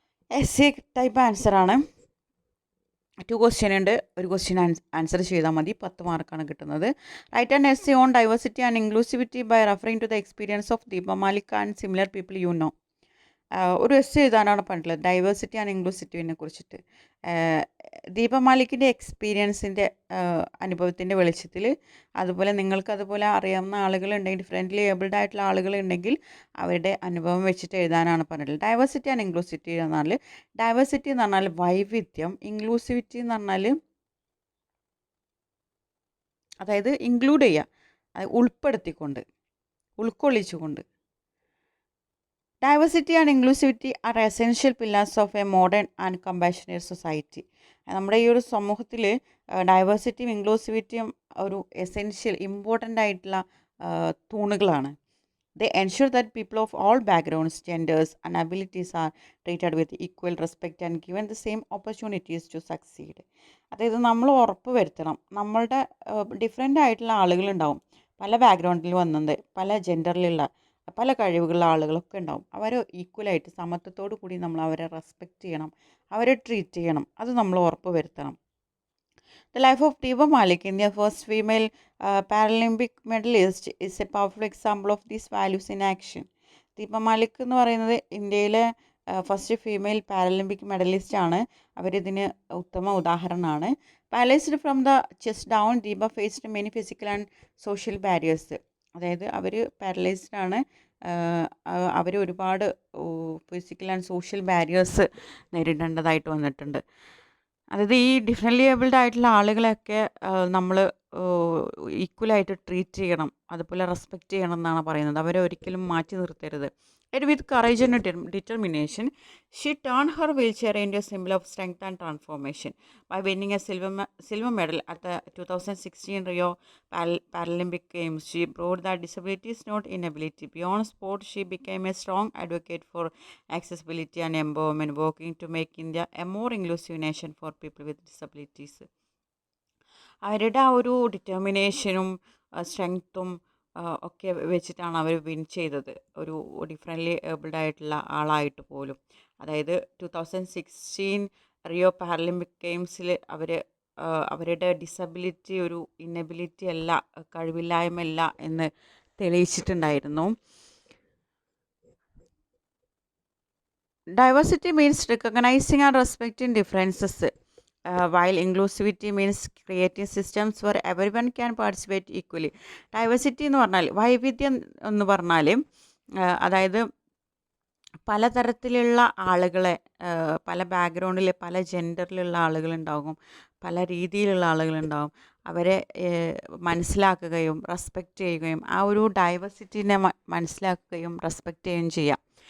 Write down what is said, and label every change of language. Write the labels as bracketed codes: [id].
[en] Essay type answer [ml] ആണ്. 2 question ഉണ്ട്, ഒരു ക്വസ്റ്റ്യൻ ആൻസർ ചെയ്താൽ മതി, 10 മാർക്കാണ് കിട്ടുന്നത്. [en] Write an essay on diversity and inclusivity by referring to the experience of Deepa Malik and similar people you know. [ml] ഒരു എസ്സേ എഴുതാനാണ് പറഞ്ഞിട്ടുള്ളത് ഡൈവേഴ്സിറ്റി ആൻഡ് ഇൻക്ലൂസിവിറ്റിനെ കുറിച്ചിട്ട്. ദീപ മാലിക്കിൻ്റെ എക്സ്പീരിയൻസിൻ്റെ അനുഭവത്തിൻ്റെ വെളിച്ചത്തിൽ, അതുപോലെ നിങ്ങൾക്ക് അതുപോലെ അറിയാവുന്ന ആളുകളുണ്ടെങ്കിൽ, ഡിഫറെൻ്റ്ലി ഏബിൾഡ് ആയിട്ടുള്ള ആളുകളുണ്ടെങ്കിൽ അവരുടെ അനുഭവം വെച്ചിട്ട് എഴുതാനാണ് പറഞ്ഞിട്ടുള്ളത്. ഡൈവേഴ്സിറ്റി ആൻഡ് ഇൻക്ലൂസിവിറ്റി എന്ന് പറഞ്ഞാൽ, ഡൈവേഴ്സിറ്റി എന്ന് പറഞ്ഞാൽ വൈവിധ്യം, ഇൻക്ലൂസിവിറ്റി എന്ന് പറഞ്ഞാൽ അതായത് ഇൻക്ലൂഡ് ചെയ്യുക, ഉൾപ്പെടുത്തിക്കൊണ്ട്, ഉൾക്കൊള്ളിച്ചുകൊണ്ട്. [en] Diversity and inclusivity are essential pillars of a modern and compassionate society. [ml] നമ്മുടെ ഈ ഒരു സമൂഹത്തിൽ ഡൈവേഴ്സിറ്റിയും ഇൻക്ലൂസിവിറ്റിയും ഒരു എസെൻഷ്യൽ ഇമ്പോർട്ടൻ്റ് ആയിട്ടുള്ള തൂണുകളാണ്. [en] They ensure that people of all backgrounds, genders and abilities are treated with equal respect and given the same opportunities to succeed. [ml] അതായത് നമ്മൾ ഉറപ്പ് വരുത്തണം, നമ്മളുടെ ഡിഫറെൻ്റ് ആയിട്ടുള്ള ആളുകളുണ്ടാവും, പല ബാക്ക്ഗ്രൗണ്ടിൽ വന്നത്, പല ജെൻഡറിലുള്ള, പല കഴിവുകളുള്ള ആളുകളൊക്കെ ഉണ്ടാവും. അവർ ഈക്വലായിട്ട് സമത്വത്തോടു കൂടി നമ്മൾ അവരെ റെസ്പെക്റ്റ് ചെയ്യണം, അവരെ ട്രീറ്റ് ചെയ്യണം, അത് നമ്മൾ ഉറപ്പ് വരുത്തണം. [en] The life of Deepa Malik, India's first female Paralympic medalist, is a powerful example of these values in action. [ml] Deepa Malik എന്ന് പറയുന്നത് ഇന്ത്യയിലെ [en] first female paralympic medalist [ml] ആണ്. അവരിതിന് ഉത്തമ ഉദാഹരണമാണ്. [en] Paralysed from the chest down, Deepa faced many physical and social barriers. [ml] അതായത് അവർ paralysed ആണ്, അവർ ഒരുപാട് physical and social barriers നേരിടേണ്ടതായിട്ട് വന്നിട്ടുണ്ട്. അതായത് ഈ ഡിഫറെൻ്റ്ലി ഏബിൾഡ് ആയിട്ടുള്ള ആളുകളെയൊക്കെ നമ്മൾ ഈക്വലായിട്ട് ട്രീറ്റ് ചെയ്യണം, അതുപോലെ റെസ്പെക്റ്റ് ചെയ്യണം എന്നാണ് പറയുന്നത്. അവരെ ഒരിക്കലും മാറ്റി നിർത്തരുത്. [en] And with courage and determination, she turned her wheelchair into a symbol of strength and transformation. By winning a silver medal at the 2016 Rio Paralympic Games, she proved that disability is not inability. Beyond sport, she became a strong advocate for accessibility and empowerment, working to make India a more inclusive nation for people with disabilities. [ml] അവരുടെ ആ ഒരു ഡിറ്റർമിനേഷനും സ്ട്രെങ്ത്തും ഒക്കെ വെച്ചിട്ടാണ് അവർ win ചെയ്തത്, ഒരു differently abled ആയിട്ടുള്ള ആളായിട്ട് പോലും. അതായത് 2016 റിയോ പാരലിമ്പിക് ഗെയിംസിൽ അവരുടെ ഡിസബിലിറ്റി ഒരു ഇന്നബിലിറ്റി അല്ല, കഴിവില്ലായ്മയല്ല എന്ന് തെളിയിച്ചിട്ടുണ്ടായിരുന്നു. [en] Diversity means recognising and respecting differences, while inclusivity means creating systems where everyone can participate equally. [ml] Diversity എന്ന് പറഞ്ഞാൽ, വൈവിധ്യം എന്ന് പറഞ്ഞാൽ അതായത് പലതരത്തിലുള്ള ആളുകളെ, പല ബാക്ക്ഗ്രൗണ്ടിൽ, പല ജെൻഡറിലുള്ള ആളുകളുണ്ടാകും, പല രീതിയിലുള്ള ആളുകളുണ്ടാകും. അവരെ മനസ്സിലാക്കുകയും റെസ്പെക്റ്റ് ചെയ്യുകയും ആ ഒരു ഡൈവേഴ്സിറ്റീനെ മനസ്സിലാക്കുകയും റെസ്പെക്റ്റ് ചെയ്യുകയും ചെയ്യാം.